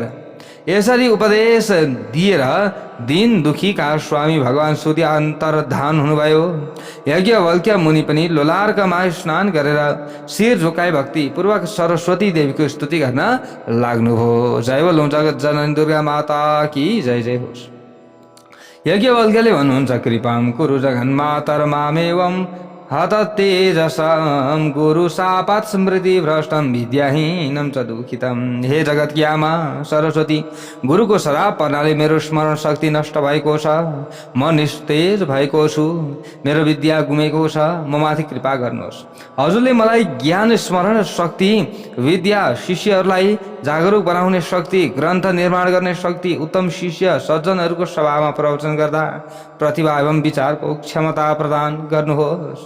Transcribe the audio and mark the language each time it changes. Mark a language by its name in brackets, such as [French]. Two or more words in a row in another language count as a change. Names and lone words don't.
[Nepali] यसरी उपदेश दिएर दिन दुखीका स्वामी भगवान सूर्य अन्तर्धान हुनुभयो। यज्ञवल्क्य मुनि पनि लोलार्कमा स्नान गरेर शिर झुकाई भक्तिपूर्वक सरस्वती देवीको स्तुति गर्न लाग्नुभयो। जय बोलौँ [Hindi] जगत जननी दुर्गा माता की जय [Nepali] जय होस्। यज्ञवल्क्यले भन्नुहुन्छ, [Sanskrit] कृपां कुरु जगन्मातर मामेवं हततेजसं गुरु शापात् स्मृति भ्रष्टं विद्याहीनं च दुखितं। [Nepali] हे जगत की आमा सरस्वती, गुरुको श्राप पर्नाले मेरो स्मरण शक्ति नष्ट भएको छ। म निस्तेज भएको छु। मेरो विद्या गुमेको छ। म माथि कृपा गर्नुहोस्। हजुरले मलाई ज्ञान, स्मरण शक्ति, विद्या, शिष्यहरूलाई जागरुक बनाउने शक्ति, ग्रन्थ निर्माण गर्ने शक्ति, उत्तम शिष्य सज्जनहरूको सभामा प्रवचन गर्दा प्रतिभा एवं विचारको क्षमता प्रदान गर्नुहोस्।